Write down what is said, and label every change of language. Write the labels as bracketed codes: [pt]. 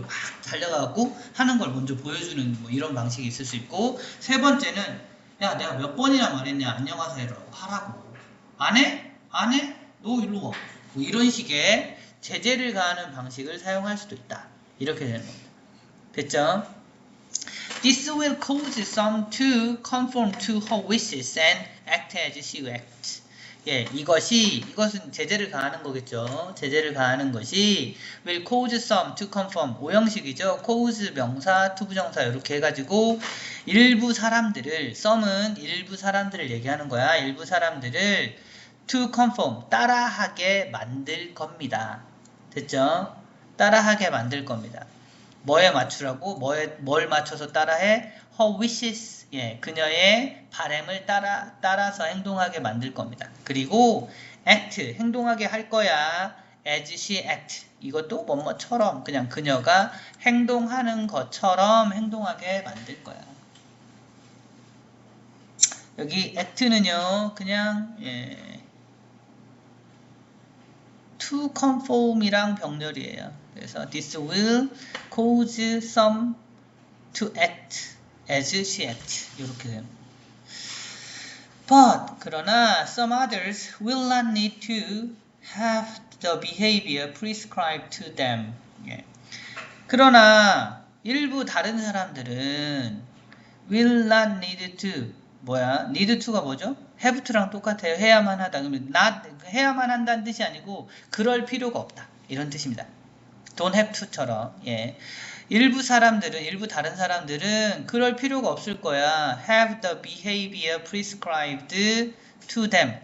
[ko] 막 달려가고 하는 걸 먼저 보여주는 뭐 이런 방식이 있을 수 있고, 세 번째는 야, 내가 몇 번이나 말했냐, 안녕하세요라고 하라고. 안 해? 안 해? 너 일로 와. 뭐 이런 식의 제재를 가하는 방식을 사용할 수도 있다. 이렇게 되는 겁니다. 됐죠? [en] This will cause some to conform to her wishes and act as she acts. [ko] 예, 이것은 제재를 가하는 거겠죠. 제재를 가하는 것이 [en] will cause some to conform. [ko] 오형식이죠. cause 명사, to 부정사 이렇게 해가지고 일부 사람들을, some은 일부 사람들을 얘기하는 거야. 일부 사람들을 [en] to conform, [ko] 따라하게 만들 겁니다. 됐죠? 따라하게 만들 겁니다. 뭐에 맞추라고? 뭘 맞춰서 따라해? [en] Her wishes. [ko] 예, 그녀의 바램을 따라서 행동하게 만들 겁니다. 그리고 act, 행동하게 할 거야. [en] as she act. [ko] 이것도 뭐뭐처럼 그냥 그녀가 행동하는 것처럼 행동하게 만들 거야. 여기 act는요, 그냥 to conform이랑 병렬이에요. 그래서 [en] this will cause some to act as she acts. [ko] 이렇게 됩니다. [en] But [ko] 그러나 [en] some others will not need to have the behavior prescribed to them. [ko] 예. 그러나 일부 다른 사람들은 [en] will not need to [ko] 뭐야? need to가 뭐죠? have to랑 똑같아요. 해야만 하다. 그러면 not 해야만 한다는 뜻이 아니고 그럴 필요가 없다. 이런 뜻입니다. [en] don't have to처럼. [ko] 예. 일부 다른 사람들은 그럴 필요가 없을 거야. [en] have the behavior prescribed to them.